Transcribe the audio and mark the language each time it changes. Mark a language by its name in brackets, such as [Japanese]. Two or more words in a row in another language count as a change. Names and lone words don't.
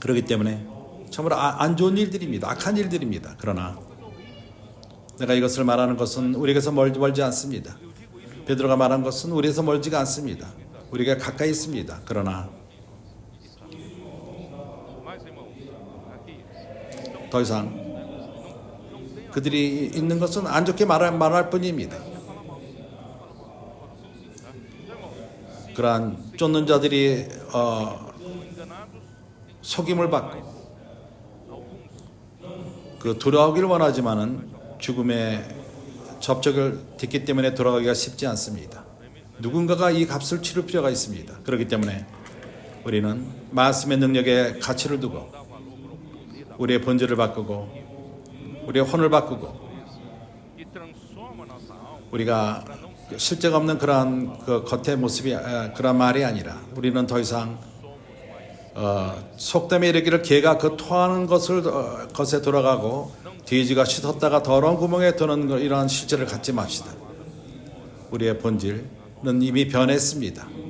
[Korean] 그렇기 때문에 참으로 안 좋은 일들입니다. 악한 일들입니다. 그러나 내가 이것을 말하는 것은 우리에게서 멀지 않습니다. 베드로가 말한 것은 우리에서 멀지가 않습니다. 우리가 가까이 있습니다. 그러나 [Portuguese] Mas, irmão, aqui [Korean] 더 이상 그들이 있는 것은 안 좋게 말할 뿐입니다. 그러한 쫓는 자들이 속임을 받고 그 돌아오기를 원하지만은 죽음의 접촉을 됐기 때문에 돌아가기가 쉽지 않습니다. 누군가가 이 값을 치를 필요가 있습니다. 그렇기 때문에 우리는 말씀의 능력에 가치를 두고 우리의 본질을 바꾸고 우리의 혼을 바꾸고 [Portuguese] que transforma nossa alma. [Korean] 우리가 실제가 없는 그러한 그 겉의 모습이 그런 말이 아니라 우리는 더 이상 속담에 이르기를 개가 그 토하는 것에 돌아가고 돼지가 씻었다가 더러운 구멍에 드는 이러한 실제를 갖지 맙시다. 우리의 본질은 이미 변했습니다.